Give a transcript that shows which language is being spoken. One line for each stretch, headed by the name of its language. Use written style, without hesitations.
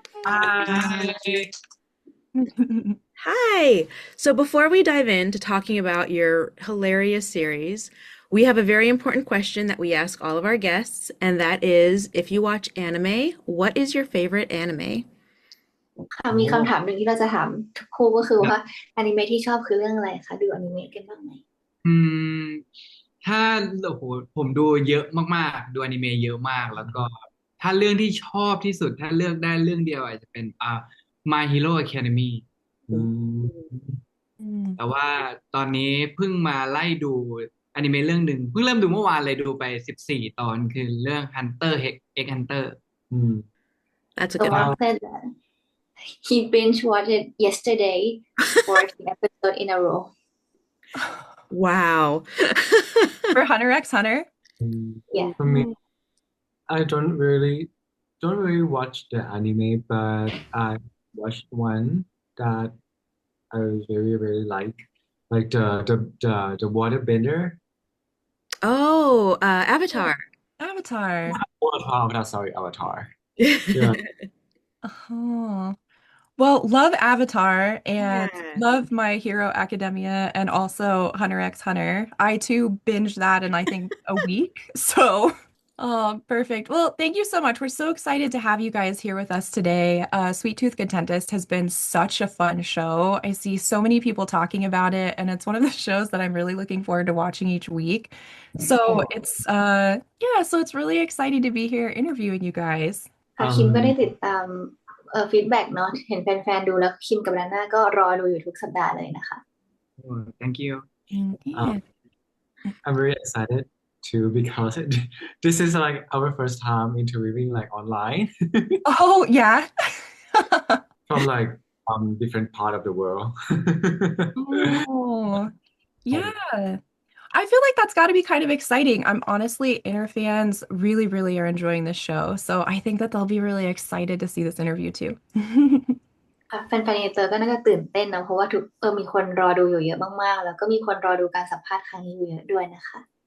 English: Hi. Hi! So before we dive into talking about your hilarious series, we have a very important question that we ask all of our guests, and that is, if you watch anime, what is your favorite anime?
Thai: ค่ะมีคำถามหนึ่งที่เราจะถามทุกคู่ก็คือว่าอนิเมะที่ชอบคือเรื่องอะไรคะดูอนิเมะกันบ้างไหม อืมถ้าโอ้โหผมดูเยอะมากๆดูอนิเมะเยอะมากแล้วก็ถ้าเรื่องที่ชอบที่สุดถ้าเลือกได้เรื่องเดียวอาจจะเป็นMy Hero Academy อืม อืม แต่ว่าตอนนี้เพิ่งมาไล่ดูอนิเมะเรื่องหนึ่งเพิ่งเริ่มดูเมื่อวานเลยดูไป14 ตอนคือเรื่อง Hunter x Hunter อืม
English: That's a So good one. Mark said that he binge watched it yesterday 14 episode in a row Wow. For Hunter x Hunter? yeah For me, I don't really watch the anime, but I watched one that I really like the waterbender. Oh, Avatar. Avatar. Avatar, sorry, Avatar. Yeah. Oh. Well, love Avatar and Yeah. love My Hero Academia and also Hunter x Hunter. I too binged that in I think a week. So, oh, perfect. Well, thank you so much. We're so excited to have you guys here with us today. Sweet Tooth Good Dentist has been such a fun show. I see so many people talking about it, and it's one of the shows that I'm really looking forward to watching each week. So so it's really exciting to be here interviewing you guys.
Thai: ค่ะคิมก็ได้ Um, ติดตามฟีดแบ็กเนาะเห็นแฟนๆดูแล้วคิมกับดาน่าก็รอดูอยู่ทุกสัปดาห์เลยนะคะ
English: thank you. Yeah. I'm very excited too because this is like our first time interviewing like online Oh, yeah. from like different part of the world. Oh, yeah. I feel like that's got to be kind of exciting. I'm honestly, Inner fans really are enjoying this show. So I think that they'll be really excited to see this interview too.
Thai: ค่ะแฟนๆอินเตอร์ก็น่าจะตื่นเต้นนะเพราะว่าทุกมีคนรอดูอยู่เยอะมากๆแล้วก็มีคนรอดูการสัมภาษณ์ครั้งนี้อยู่เยอะด้วยนะคะ